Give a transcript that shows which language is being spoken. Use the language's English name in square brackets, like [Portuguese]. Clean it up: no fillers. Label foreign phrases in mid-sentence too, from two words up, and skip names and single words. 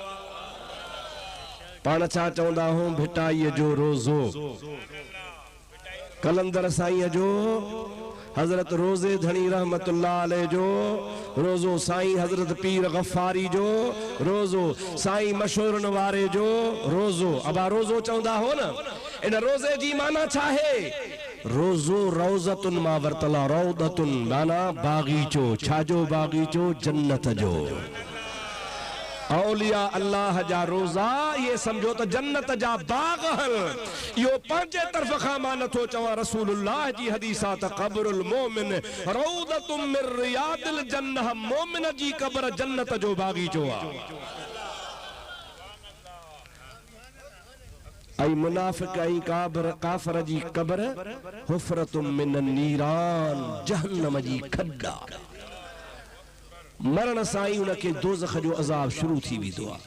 [Sindhi] पाण छा चवंदा हूं, भिटाईअ जो रोज़ो, कलंदर साईं जो, हज़रत रोज़े धणी [Arabic] رحمة الله عليه [Sindhi] जो रोज़ो, साईं हज़रत पीर गफ़ारी जो रोज़ो, साईं मशहूरन वारे जो रोज़ो। अबा रोज़ो चवंदा हो न, इन रोज़े जी माना छा है? रोज़ो रौज़तुन मां वरतला, रौदतुन माना बाग़ीचो, छाजो बाग़ीचो? जन्नत जो। औलिया अल्लाह जा रोज़ा, ये समझो तो जन्नत जा बाग हल। यो पंजे तरफ खां मां नथो चवां, रसूलुल्लाह जी हदीस आ त [Arabic] قبر المؤمن روضة من رياض الجنة, [Sindhi] मोमिन जी क़ब्र जन्नत जो बाग़ीचो आहे। ऐं मुनाफ़िक़ ऐं काफ़िर जी क़ब्र [Arabic] حفرة من النيران, [Sindhi] जहन्नम जी खड्डा। मरण सां ई उनखे दोज़ख जो अज़ाब शुरू थी वेंदो आहे।